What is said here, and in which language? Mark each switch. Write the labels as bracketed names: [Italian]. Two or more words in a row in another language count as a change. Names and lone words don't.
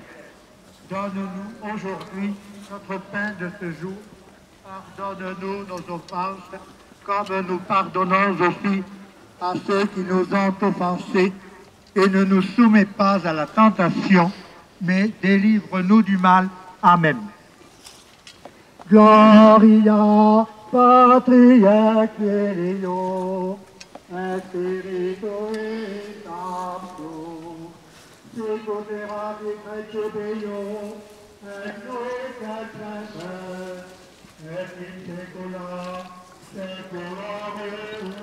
[French] Donne-nous aujourd'hui notre pain de ce jour. Pardonne-nous nos offenses, comme nous pardonnons aussi à ceux qui nous ont offensés. Et ne nous soumets pas à la tentation, mais délivre-nous du mal. Amen. [Latin] Gloria patria Filio, et Spiritui Sancto, sicut erat in principio, et nunc et semper, et in saecula saeculorum.